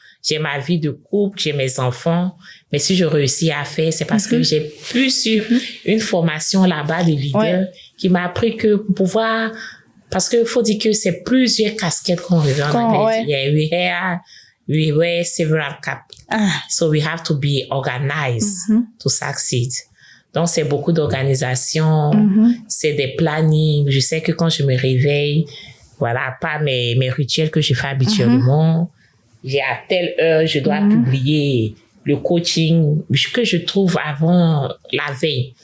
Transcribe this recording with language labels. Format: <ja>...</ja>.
<fr>J'ai ma vie de couple, j'ai mes enfants, mais si je réussis à faire, c'est parce que j'ai pu suivre une formation là-bas de leader qui m'a appris que pour pouvoir, parce que faut dire que c'est plusieurs casquettes qu'on revient en anglais.</fr> <en>We wear several caps. So we have to be organized to succeed.</en> <fr>Donc, c'est beaucoup d'organisation, c'est des plannings. Je sais que quand je me réveille, voilà, pas mes rituels que je fais habituellement, j'ai à telle heure, je dois publier le coaching que je trouve avant la veille.</fr>